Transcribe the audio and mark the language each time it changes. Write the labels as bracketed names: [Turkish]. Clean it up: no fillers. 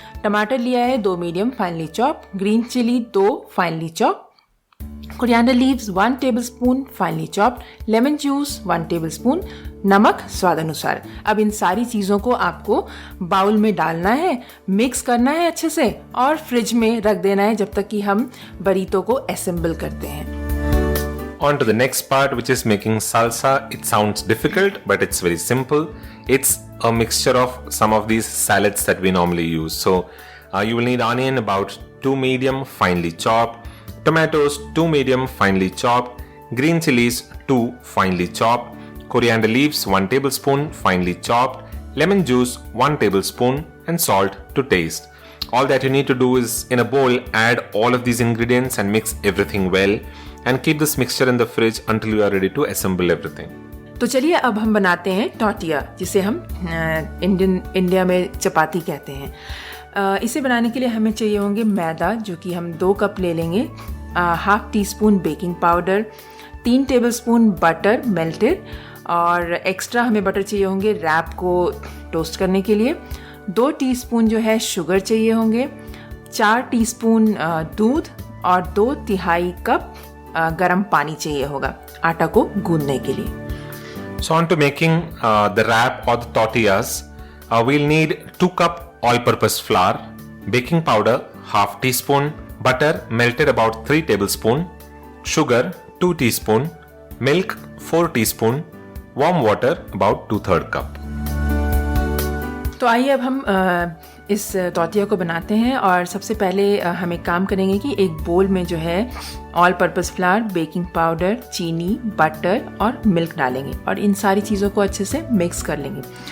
[Hindi] टमाटर लिया है 2 medium finally chop, green chilli 2 finally chop, coriander leaves 1 tablespoon finally chopped, lemon juice 1 tablespoon, नमक स्वादानुसार। अब इन सारी चीज़ों को आपको बाउल में डालना है, मिक्स करना है अच्छे से और फ्रिज में रख देना है जब तक कि हम बरीतो को असेंबल करते हैं। [English] On to the next part, which is making salsa. It sounds difficult, but it's very simple. It's a mixture of some of these salads that we normally use. So you will need onion about 2 medium finely chopped, tomatoes 2 medium finely chopped, green chilies 2 finely chopped, coriander leaves 1 tablespoon finely chopped, lemon juice 1 tablespoon and salt to taste. All that you need to do is in a bowl add all of these ingredients and mix everything well and keep this mixture in the fridge until you are ready to assemble everything. [Hindi] तो चलिए अब हम बनाते हैं tortilla, जिसे हम India में चपाती कहते हैं। इसे बनाने के लिए हमें चाहिए होंगे मैदा, जो कि हम 2 कप ले लेंगे, ½ teaspoon baking powder, 3 tablespoon butter melted, और एक्स्ट्रा हमें बटर चाहिए होंगे रैप को टोस्ट करने के लिए, 2 टीस्पून जो है शुगर चाहिए होंगे, 4 टीस्पून दूध और 2/3 कप गरम पानी चाहिए होगा आटा को गूंदने के लिए। [English] So on to making the wrap or the tortillas, we'll need 2 cup all-purpose flour, baking powder ½ teaspoon, butter melted about 3 tablespoon, sugar 2 teaspoon, milk 4 teaspoon, warm water about 2/3 cup. [Hindi] तो आइए अब हम इस तौतिया को बनाते हैं। और सबसे पहले हम एक काम करेंगे कि एक बोल में जो है all purpose flower, baking powder, चीनी, बटर और मिल्क डालेंगे और इन सारी चीज़ों को अच्छे से मिक्स कर लेंगे।